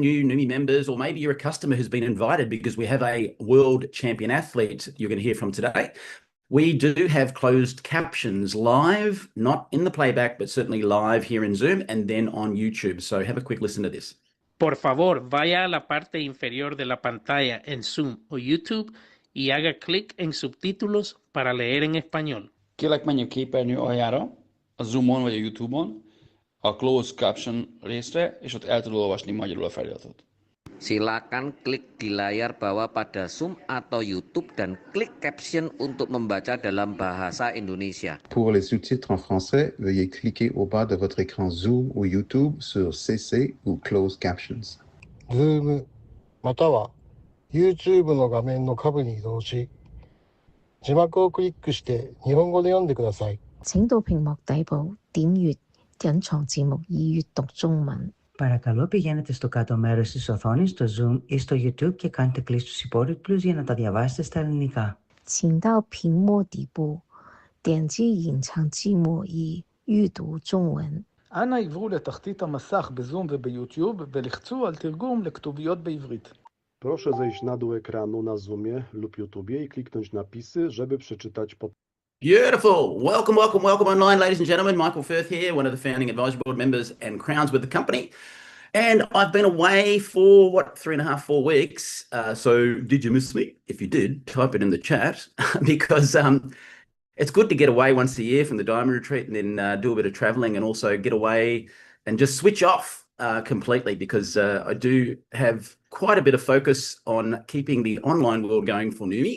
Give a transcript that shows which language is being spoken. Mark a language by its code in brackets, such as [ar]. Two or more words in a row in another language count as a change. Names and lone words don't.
[en] new Neumi members, or maybe you're a customer who's been invited because we have a world champion athlete you're going to hear from today. We do have closed captions live, not in the playback, but certainly live here in Zoom and then on YouTube. So have a quick listen to this. [es] Por favor, vaya a la parte inferior de la pantalla en Zoom o YouTube y haga clic en subtítulos para leer en español. [hu] Kérlek, menj a képernyő aljára, a Zoomon vagy a YouTube-on, a [en] Closed Caption [hu] részre, és ott el tudod olvasni magyarul a feliratot. [id] Silakan klik di layar bawah pada Zoom atau YouTube dan klik caption untuk membaca dalam bahasa Indonesia. [fr] Pour les sous-titres en français, veuillez cliquer au bas de votre écran Zoom ou YouTube sur CC ou [en] Closed Captions. [ja] Zoom または YouTube の画面の下部に移動し、字幕をクリックして日本語で読んでください。 [zh] 請到屏幕底部點閱隱藏字幕以閱讀中文. [el] Παρακαλώ πηγαίνετε στο κάτω μέρος της οθόνης, στο Zoom ή στο YouTube και κάντε κλικ στους υπόλοιπους για να τα διαβάσετε στα ελληνικά. [zh] 請到屏幕底部點擊隱藏字幕以閱讀中文. [he] אנא עברו לתחתית המסך בזום וביוטיוב ולחצו על תרגום לכתוביות בעברית. [pl] Proszę zejść na dół ekranu na Zoomie lub YouTubie i kliknąć napisy, żeby przeczytać po. [en] Beautiful. Welcome online, ladies and gentlemen. Michael Firth here, one of the founding advisory board members and crowns with the company. And I've been away for, 3.5, 4 weeks. So did you miss me? If you did, type it in the chat because it's good to get away once a year from the Diamond Retreat and then do a bit of traveling and also get away and just switch off completely because I do have quite a bit of focus on keeping the online world going for Neumi.